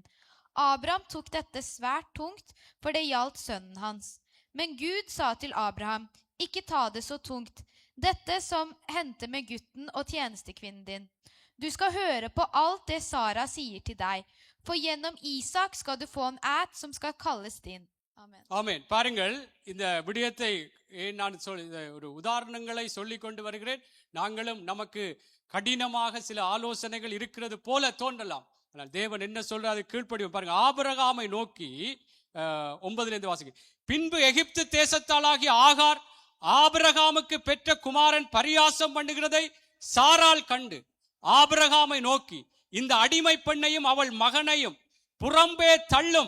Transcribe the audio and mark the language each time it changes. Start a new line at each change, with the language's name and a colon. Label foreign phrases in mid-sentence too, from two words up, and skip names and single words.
Norwegian: Abraham tok dette svært tungt, for det gjaldt sønnen hans. Men Gud sa til Abraham, ikke ta det så tungt, dette som hendte med gutten og tjenestekvinnen din. Du skal høre på alt det Sara sier til deg, for gjennom Isak skal du få en æt som skal kalles din. Amen.
Tamil: ஆமென். பாருங்கள், இந்த விடயத்தை நான் ஒரு உதாரணங்களை சொல்லிக் கொண்டு வருகிறேன். நாங்களும் நமக்கு கடினமாக சில ஆலோசனைகள் இருக்கிறது போல தோன்றலாம். ஆனால் தேவன் என்ன சொல்றாரு, கீழ்ப்படிவோம். பாருங்க, ஆபிரகாமை நோக்கி 9 வாசிக்க, பின்பு எகிப்து தேசத்தாளாகிய ஆகார் ஆபிரகாமுக்கு பெற்ற குமாரன் பரியாசம் பண்ணுகிறதை சாராள் கண்டு ஆபிரகாமை நோக்கி, இந்த அடிமை பெண்ணையும் அவள் மகனையும் புறம்பே தள்ளும்.